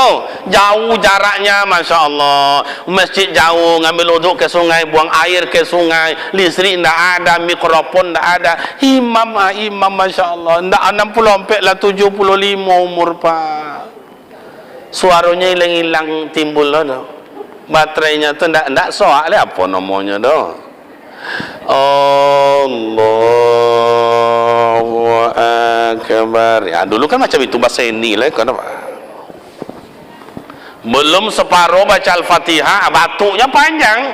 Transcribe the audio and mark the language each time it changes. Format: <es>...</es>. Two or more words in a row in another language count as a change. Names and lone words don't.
<id>Jauh jaraknya, masya Allah. Masjid jauh, ngambil uduk ke sungai, buang air ke sungai. Listrik tidak ada, mikrofon tidak ada. Imam masya Allah. Tidak 60 lah 75 umur pak. Suaranya hilang-hilang timbul lah.</id> <min>Baterainya tu ndak soak lah, apa namanya doh.</min> <ar>Allahu Akbar.</ar> <id>Ya dulu kan macam itu bahasa ini lah kan apa. Belum separuh baca Al-Fatihah, batuknya panjang.</id>